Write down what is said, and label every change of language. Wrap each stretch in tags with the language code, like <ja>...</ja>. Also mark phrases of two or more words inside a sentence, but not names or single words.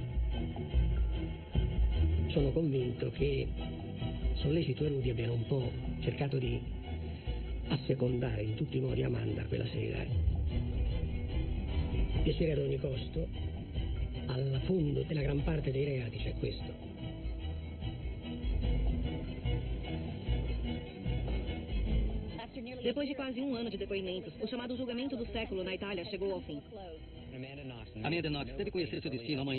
<it>Sono convinto che Sollecito e Rudy abbiano un po' cercato di assecondare in tutti i modi Amanda quella sera. Piacere ad ogni costo, alla fondo della gran parte dei reati c'è questo.</it> <pt>Depois de quase um ano de depoimentos, o chamado julgamento do século na Itália chegou ao fim. Amanda Knox deve conhecer seu destino amanhã.</pt>